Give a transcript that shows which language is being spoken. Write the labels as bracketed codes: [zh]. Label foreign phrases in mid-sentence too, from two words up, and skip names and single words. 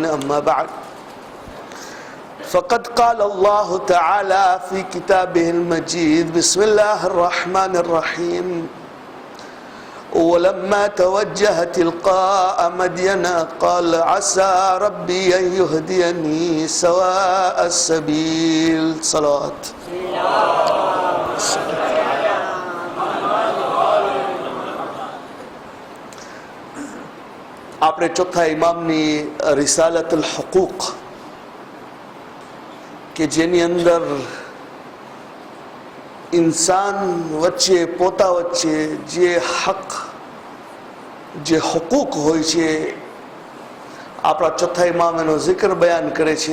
[ar] أما بعد، فقد قال الله تعالى في كتابه المجيد: بسم الله الرحمن الرحيم. ولما توجه تلقاء مدين قال عسى ربي أن يهديني سواء السبيل. صلوات. [gu] આપણે ચોથા ઇમામની રિસાલત અલ હુકૂક કે જેની અંદર ઇન્સાન વચ્ચે પોતા વચ્ચે જે હક જે હુકૂક હોય છે આપણા ચોથા ઇમામ એનો જિક્ર બયાન કરે છે.